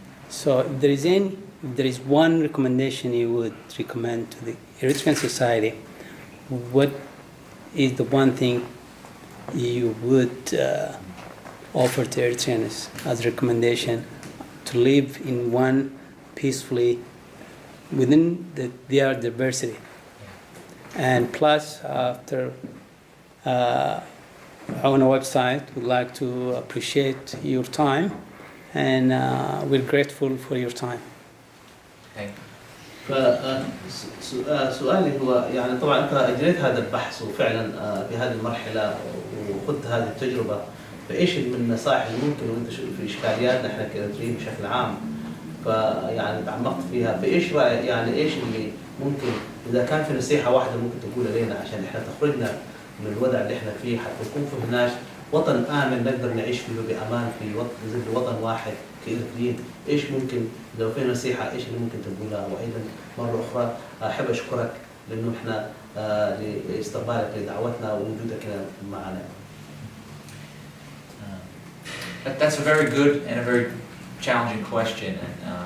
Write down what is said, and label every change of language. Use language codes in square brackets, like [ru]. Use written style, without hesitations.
[en] So if there is one recommendation you would recommend to the Eritrean society, what is the one thing you would offer to Eritreans as a recommendation to live in one peacefully within their diversity? And plus, after Awna website, we'd like to appreciate your time, and we're grateful for your time. Thank you. [ar] فسؤالي هو يعني طبعا انت اجريت هذا البحث وفعلا في هذه المرحله وخذت هذه التجربه، فايش من النصائح اللي ممكن وانت في اشكالياتنا احنا كاريتريين بشكل عام فيعني تعمقت فيها، فايش رايك يعني ايش اللي ممكن اذا كان في نصيحه واحده ممكن تقولها لنا عشان احنا تخرجنا من الوضع اللي احنا فيه حتى يكون في هناك وطن امن نقدر نعيش فيه بامان في وطن واحد كاريتريين، ايش ممكن لو في نصيحه ايش اللي ممكن تقولها؟ وايضا مره اخرى احب اشكرك لانه احنا لاستقبالك لدعوتنا ووجودك هنا معنا. [en] That's a very good and a very challenging question, and